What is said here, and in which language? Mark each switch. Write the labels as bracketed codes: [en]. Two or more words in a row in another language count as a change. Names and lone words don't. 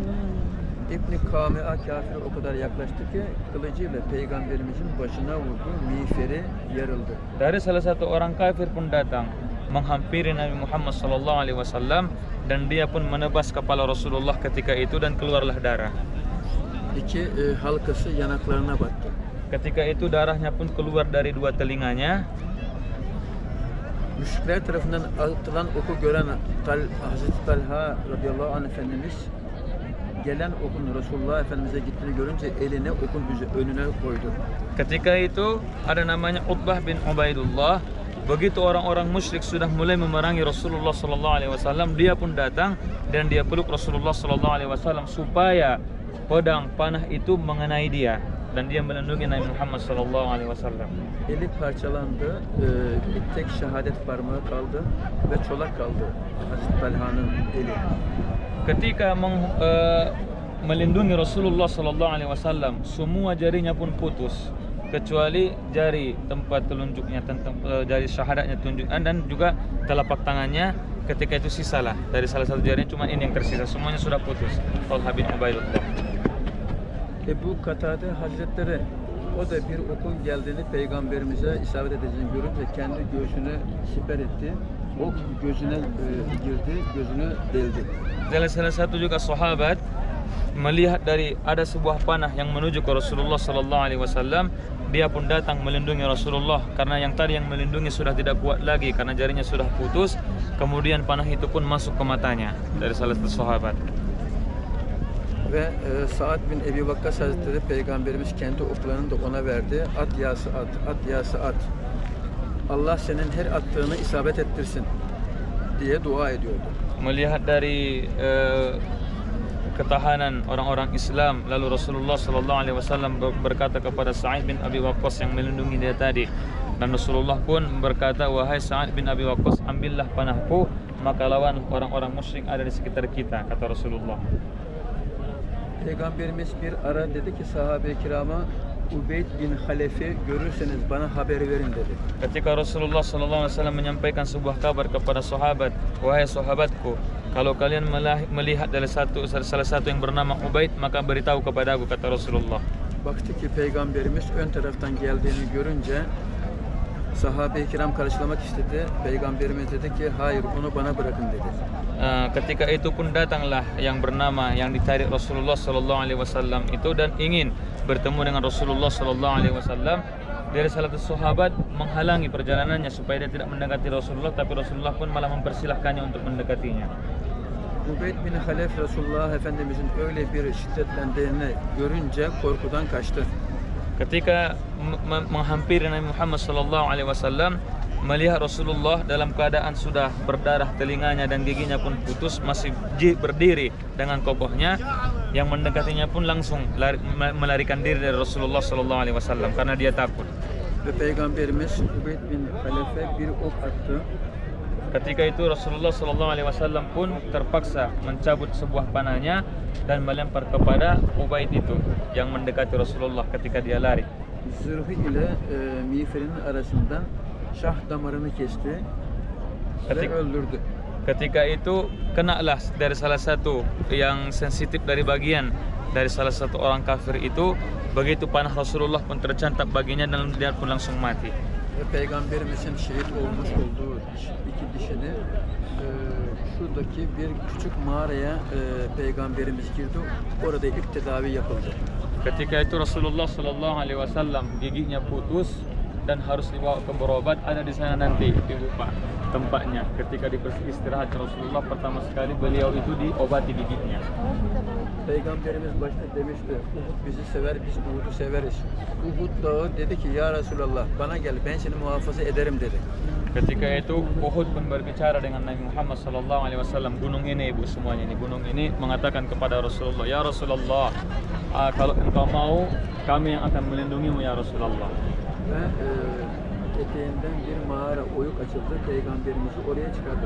[tr] İbn Kami'a kafir o kadar yaklaştı ki kılıcıyla Peygamberimizin başına vurdu, miğferi yarıldı. [id] Dari salah satu orang kafir pun datang menghampiri Nabi Muhammad [ar] صلى الله عليه وسلم [id] dan dia pun menebas kepala Rasulullah ketika itu dan keluarlah darah. [tr] İki halkası yanaklarına battı. [id] Ketika itu darahnya pun keluar dari 2 telinganya. [tr] Müşrikler tarafından atılan oku gören Hazreti Talha [ar] رضي الله عنه [tr] Efendimiz gelen okun Resulullah Efendimiz'e gittiğini görünce elini okun önüne koydu. [id] Ketika itu ada namanya Utbah bin Ubaidullah. Begitu orang-orang musyrik sudah mulai memerangi Rasulullah [ar] صلى الله عليه وسلم, [id] dia pun datang dan dia peluk Rasulullah [ar] صلى الله عليه وسلم [id] supaya pedang panah itu mengenai dia dan dia melindungi Nabi Muhammad [ar] صلى الله عليه وسلم. [tr] Eli parçalandı, bir tek şehadet parmağı kaldı ve çolak kaldı Hazreti Talha'nın eli. [id] Ketika melindungi Rasulullah [ar] صلى الله عليه وسلم, [id] semua jarinya pun putus kecuali jari tempat telunjuknya, jari syahadatnya tunjukkan dan juga telapak tangannya. Ketika itu sisalah dari salah satu jarinya cuma ini yang tersisa, semuanya sudah putus. Talha bin Ubaidullah. [tr] Ebu Katade Hazretleri o da bir okun geldiğini Peygamberimize isabet edeceğini görünce kendi göğsünü siper etti. Ok gözüne girdi, gözünü deldi. [id] Salah satu juga sahabat melihat dari ada sebuah panah yang menuju ke Rasulullah [ar] صلى الله عليه وسلم, [id] dia pun datang melindungi Rasulullah karena yang tadi yang melindungi sudah tidak kuat lagi karena jarinya sudah putus. Kemudian panah itu pun masuk ke matanya dari salah satu sahabat. [tr] Ve Sa'ad bin Ebi Vakkas Hazretleri Peygamberimiz kendi oklarını da ona verdi. At yası at, at yası at. Allah senin her attığını isabet ettirsin. diye dua ediyordu. [id] Melihat dari ketahanan orang-orang Islam, lalu Rasulullah [ar] صلى الله عليه وسلم [id] berkata kepada Sa'id bin Abi Waqqas yang melindungi dia tadi, dan Rasulullah pun berkata, wahai Sa'id bin Abi Waqqas, ambillah panahku, maka lawan orang-orang musyrik ada di sekitar kita, kata Rasulullah. [tr] Peygamberimiz bir ara dedi ki sahabe-i kirama, Ubeyd bin Halef'i görürseniz bana haber verin dedi. [id] Ketika Rasulullah [ar] صلى الله عليه وسلم [id] menyampaikan sebuah kabar kepada sahabat, wahai sahabatku, kalau kalian melihat dari salah satu yang bernama Ubaid, maka beritahu kepadaku, kata Rasulullah. [tr] Baktı ki Peygamberimiz ön taraftan geldiğini görünce sahabe-i kiram karşılamak istedi. Peygamberimiz dedi ki hayır, onu bana bırakın dedi. [id] Ketika itu pun datanglah yang bernama yang ditarik Rasulullah [ar] صلى الله عليه وسلم [id] itu dan ingin bertemu dengan Rasulullah [ar] صلى الله عليه وسلم. [id] Dari salah satu sahabat menghalangi perjalanannya supaya dia tidak mendekati Rasulullah, tapi Rasulullah pun malah mempersilahkannya untuk mendekatinya. [tr] Ubeyd bin Halef Resulullah Efendimizin öyle bir şiddetlendiğini görünce korkudan kaçtı. [id] Ketika menghampiri Nabi Muhammad [ar] صلى الله عليه وسلم, [id] melihat Rasulullah dalam keadaan sudah berdarah telinganya dan giginya pun putus, masih berdiri dengan kokohnya, yang mendekatinya pun langsung melarikan diri dari Rasulullah [ar] صلى الله عليه وسلم [id] karena dia takut. [tr] Ve Peygamberimiz Ubeyd bin Halef'e bir ok attı. [id] Ketika itu Rasulullah [ar] صلى الله عليه وسلم [id] pun terpaksa mencabut sebuah panahnya dan melempar kepada Ubaid itu yang mendekati Rasulullah ketika dia lari. [tr] Zırhı ile miğferinin arasından şah damarını kesti ve öldürdü. [id] Ketika itu kenalah dari salah satu yang sensitif dari bagian dari salah satu orang kafir itu, begitu panah Rasulullah pun tercantap baginya dan dia pun langsung mati. [tr] Ve Peygamberimizin şehit olmuş olduğu iki dişini şuradaki bir küçük mağaraya Peygamberimiz girdi. Orada ilk tedavi yapıldı. [id] Ketika itu Rasulullah [ar] صلى الله عليه وسلم [id] giginya putus dan harus dibawa ke berobat, ada di sana nanti Ibu Pak tempatnya. Ketika istirahat Rasulullah pertama sekali beliau itu diobati giginya. [tr] Peygamberimiz başta demişti, Uhud bizi sever, biz Uhud'u severiz. Uhud dağı dedi ki, ya Resulallah bana gel, ben seni muhafaza ederim dedi. [id] Ketika itu Uhud pun berbicara dengan Nabi Muhammad [ar] صلى الله عليه وسلم. [id] Gunung ini Ibu semuanya ini, gunung ini mengatakan kepada Rasulullah, ya Rasulullah, kalau engkau mau, kami yang akan melindungimu ya Rasulullah. [tr] Ve eteğinden bir mağara oyuk açıldı, Peygamberimizi oraya çıkardı.